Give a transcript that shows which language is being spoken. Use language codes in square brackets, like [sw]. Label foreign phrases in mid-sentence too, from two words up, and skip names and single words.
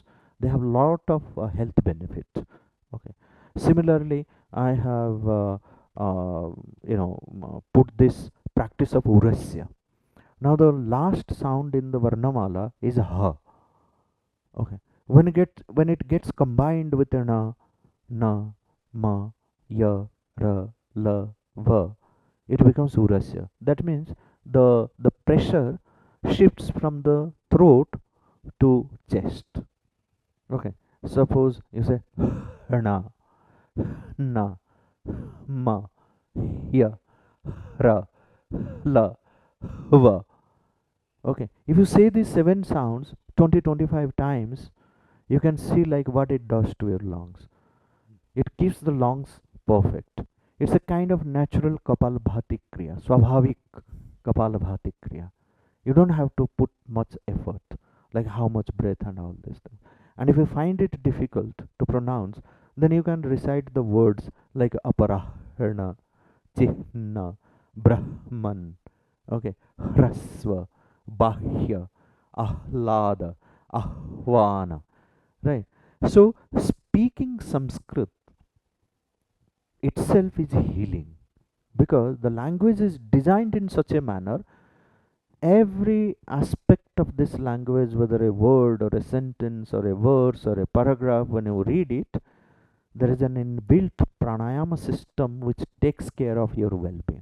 [en] They have lot of health benefit. Okay. Similarly, I have put this practice of urasya. Now the last sound in the Varnamala is ha. Okay. When it gets combined with a na, ma, ya, ra, la, va, it becomes urasya. That means the pressure shifts from the throat to chest. Okay. Suppose you say na, na, ma, ya, ra, la, va. Okay. If you say these seven sounds 20-25 times, you can see like what it does to your lungs. It keeps the lungs perfect. It's a kind of natural [sa] Kapalabhati Kriya, Swabhavik Kapalabhati Kriya. [en] You don't have to put much effort, like how much breath and all this stuff. And if you find it difficult to pronounce, then you can recite the words like [sa] aparahana, chihna, brahman, [en] okay, [sa] hrasva, bahya, ahlada, ahvana, [en] right? So speaking Sanskrit itself is healing, because the language is designed in such a manner, every aspect of this language, whether a word or a sentence or a verse or a paragraph, when you read it, there is an inbuilt pranayama system which takes care of your well-being.